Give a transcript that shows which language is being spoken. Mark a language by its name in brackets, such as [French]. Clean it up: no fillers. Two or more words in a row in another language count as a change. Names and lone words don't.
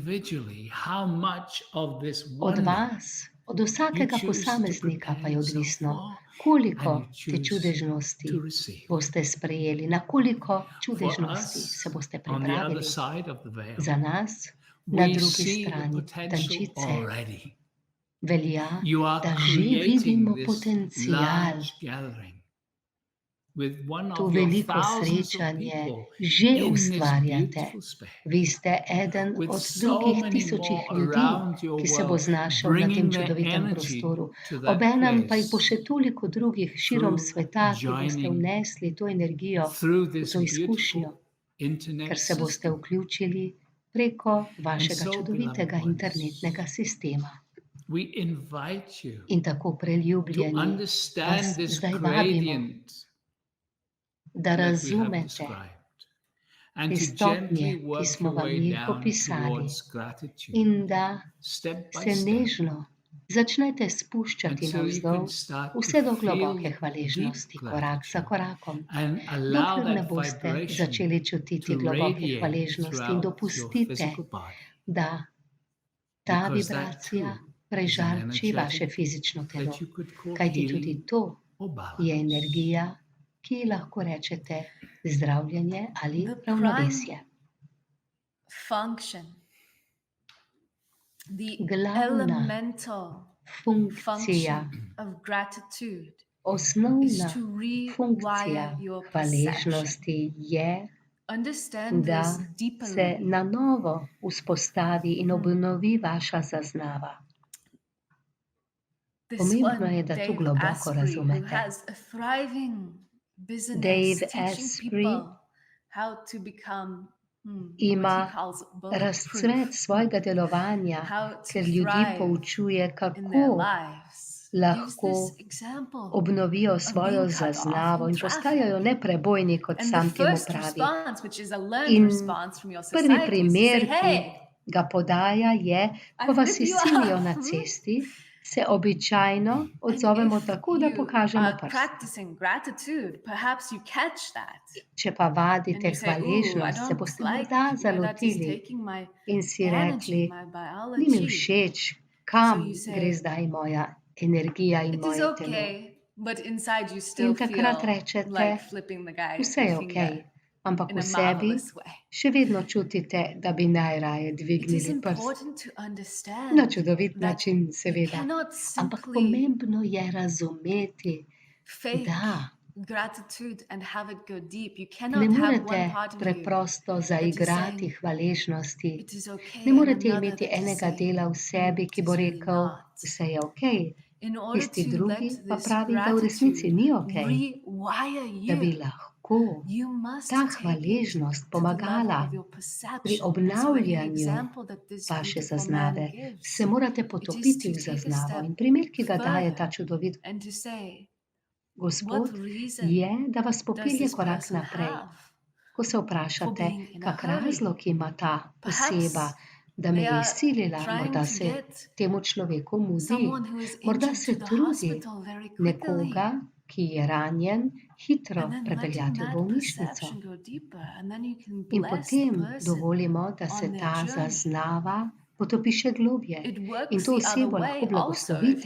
[Slovenian] Od vas, od vsakega posameznika pa je odvisno, koliko te čudežnosti boste sprejeli, na koliko čudežnosti se boste pripravili. Za nas, na drugi strani tančice, velja, da že vidimo potencial [English] with one [Slovenian] To [English] of your [Slovenian] veliko [English] thousands of [Slovenian] srečanje [English] people [Slovenian] že [English] in this [Slovenian] ustvarjate. [English] beautiful space, [Slovenian] Vi ste eden [English] with [Slovenian] od [English] so [Slovenian] drugih [English] many [Slovenian] tisočih [English] more [Slovenian] ljudi, [English] around your [Slovenian] ki se bo [English] world, [Slovenian] znašel na tem [English] bringing their [Slovenian] čudovitem [English] energy [Slovenian] prostoru. [English] to that [Slovenian] Obenem pa jih bo [English] place [Slovenian] še toliko drugih širom [English] through [Slovenian] sveta, ki boste [English] joining [Slovenian] vnesli to energijo [English] through [Slovenian] v [English] this [Slovenian] to izkušnjo, [English] beautiful internet [Slovenian] ker se boste [English] system. [Slovenian] vključili preko vašega [English] so, [Slovenian] čudovitega [English] beloved ones, [Slovenian] internetnega sistema. [English] We invite you [Slovenian] In tako [English] to [Slovenian] preljubljeni vas [English] understand this [Slovenian] zdaj vabimo, [English] gradient [Slovenian] da [English] that we have [Slovenian] razumete [English] described and [Slovenian] te [English] to [Slovenian] stopnje, [English] gently [Slovenian] ki [English] work [Slovenian] smo [English] your [Slovenian] vam [English] way [Slovenian] jih [English] down [Slovenian] opisali, [English] towards gratitude, [Slovenian] in da [English] step by [Slovenian] se [English] step, [Slovenian] nežno začnete spuščati [English] until you [Slovenian] navzdol [English] can start [Slovenian] vse [English] to [Slovenian] do [English] feel [Slovenian] globoke [English] deep [Slovenian] hvaležnosti, korak za [English] gratitude [Slovenian] korakom, [English] and allow [Slovenian] dokler ne [English] that [Slovenian] boste [English] vibration [Slovenian] začeli čutiti [English] to [Slovenian] globoke [English] radiate [Slovenian] hvaležnosti in [English] throughout your [Slovenian] dopustite, [English] physical body, [Slovenian] da ta [English] because that [Slovenian] vibracija [English] too is an [Slovenian] prežarči vaše [English] energetic [Slovenian] fizično telo, [English] that you could call [Slovenian] kajti tudi [English] healing [Slovenian] to [English] or [Slovenian] je [English] balance. [Slovenian] energija, ki ji lahko rečete zdravljenje ali [English] The [Slovenian] ravnovesje. [English] function, the [Slovenian] Glavna [English] elemental [Slovenian] funkcija, [English] function of gratitude is [Slovenian] osnovna [English] to [Slovenian] funkcija [English] rewire your perception. [Slovenian] hvaležnosti je, [English] Understand [Slovenian] da [English] this [Slovenian] se [English] deeply. [Slovenian] na novo vzpostavi in obnovi vaša zaznava. [English] This [Slovenian] Pomembno [English] one, [Slovenian] je, da to [English] Dave [Slovenian] globoko [English] Asprey, who [Slovenian] razumete. [English] has a thriving business Dave teaching Asprey people how to become what [Slovenian] ima [English] he calls bulletproof, [Slovenian] razcvet svojega delovanja, [English] how to [Slovenian] ker ljudi [English] thrive [Slovenian] poučuje, [English] in their [Slovenian] kako [English] lives. Gives [Slovenian] lahko [English] this example [Slovenian] obnovijo svojo [English] being cut off [Slovenian] zaznavo [English] in [Slovenian] in [English] traffic. [Slovenian] postajajo neprebojni, kot [English] And the [Slovenian] sam temu [English] first [Slovenian] pravi. [English] response, which is a learned [Slovenian] In [English] response from your [Slovenian] prvi [English] society, is to [Slovenian] primer, [English] say, [Slovenian] ki [English] hey, [Slovenian] ga podaja, je, ko [English] I [Slovenian] vas [English] flip you [Slovenian] izsilijo [English] off. [Slovenian] na cesti, se običajno [English] And [Slovenian] odzovemo [English] if [Slovenian] tako, da [English] you [Slovenian] pokažemo [English] are [Slovenian] prst. [English] practicing gratitude, perhaps you catch that. [Slovenian] Če pa [English] And [Slovenian] vadite [English] you say, ooh, I [Slovenian] hvaležnost, se [English] don't [Slovenian] boste [English] like [Slovenian] morda [English] where that is [Slovenian] zalotili [English] taking my [Slovenian] in si [English] energy, [Slovenian] rekli, [English] my [Slovenian] ni mi [English] biology. [Slovenian] všeč, kam [English] So you say, [Slovenian] gre zdaj moja energija in [English] It is [Slovenian] moje telo. [English] okay, but inside you still [Slovenian] In takrat [English] feel [Slovenian] rečete, [English] like flipping the guy [Slovenian] vse je [English] the [Slovenian] ok, [English] finger [Slovenian] ampak [English] in [Slovenian] v [English] a [Slovenian] sebi [English] marvelous way. [Slovenian] še vedno čutite, da bi najraje [English] It is [Slovenian] dvignili prst. [English] important to [Slovenian] Na [English] understand [Slovenian] čudovit [English] that [Slovenian] način, [English] you [Slovenian] seveda. [English] cannot [Slovenian] Ampak [English] simply [Slovenian] pomembno je razumeti, [English] fake [Slovenian] da [English] gratitude and have it go deep. You [Slovenian] ne [English] cannot have [Slovenian] morete [English] one part of you [Slovenian] preprosto [English] that is [Slovenian] zaigrati [English] saying [Slovenian] hvaležnosti. [English] it is okay [Slovenian] Ne [English] and [Slovenian] morete [English] another [Slovenian] imeti [English] that is [Slovenian] enega [English] saying [Slovenian] dela v sebi, [English] it [Slovenian] ki [English] is [Slovenian] bo [English] really [Slovenian] rekel, [English] not. [Slovenian] vse je ok, [English] In order [Slovenian] tisti [English] to [Slovenian] drugi [English] let [Slovenian] pa [English] this [Slovenian] pravi, da v resnici [English] gratitude [Slovenian] ni ok, [English] rewire [Slovenian] da bi [English] you, [Slovenian] lahko [English] you must [Slovenian] ta [English] take it [Slovenian] hvaležnost [English] to the level [Slovenian] pomagala [English] of your [Slovenian] pri [English] perception. And so in the [Slovenian] obnavljanju [English] example that this [Slovenian] vaše [English] beautiful [Slovenian] zaznave, [English] man gives, [Slovenian] se morate [English] it is [Slovenian] potopiti [English] to [Slovenian] v [English] take a [Slovenian] zaznavo. [English] step [Slovenian] In primer, ki ga daje ta [English] further [Slovenian] čudovit [English] and to say, [Slovenian] Gospod, [English] what reason [Slovenian] je, da vas [English] does [Slovenian] popelje [English] this [Slovenian] korak [English] person [Slovenian] naprej. [English] have [Slovenian] Ko se [English] for [Slovenian] vprašate, [English] being in a [Slovenian] kak [English] hurry? [Slovenian] razlog ima ta oseba, [English] Perhaps [Slovenian] da me [English] they [Slovenian] je [English] are [Slovenian] izsilila, [English] trying [Slovenian] morda [English] to [Slovenian] se [English] get [Slovenian] temu človeku mudi, [English] someone who is [Slovenian] morda [English] injured [Slovenian] se [English] to the [Slovenian] trudi [English] hospital very quickly. [Slovenian] nekoga, ki je ranjen, hitro [English] And then letting [Slovenian] prepeljati v [English] that [Slovenian] bolnišnico. [English] perception go deeper, and then you can [Slovenian] In [English] bless the [Slovenian] potem [English] person [Slovenian] dovolimo, da se [English] on their [Slovenian] ta [English] journey. [Slovenian] zaznava potopi še globje [English] It [Slovenian] in [English] works [Slovenian] to [English] the other [Slovenian] osebo [English] way [Slovenian] lahko [English] also if [Slovenian] blagoslovite